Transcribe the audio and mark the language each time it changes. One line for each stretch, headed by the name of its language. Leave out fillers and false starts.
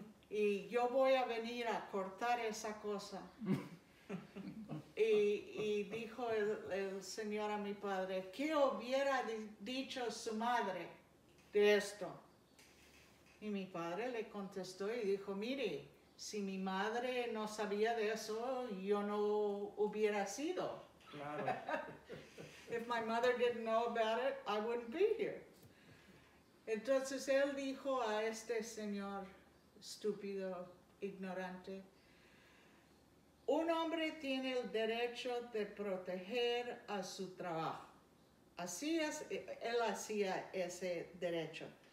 Spanish: Y yo voy a venir a cortar esa cosa. Y dijo el señor a mi padre, ¿qué hubiera dicho su madre de esto? Y mi padre le contestó y dijo, mire, si mi madre no sabía de eso, yo no hubiera sido. Claro.
English: If my mother didn't know about it, I wouldn't be here.
Spanish: Entonces él dijo a este señor estúpido, ignorante, un hombre tiene el derecho de proteger a su trabajo. Así es, él hacía ese derecho.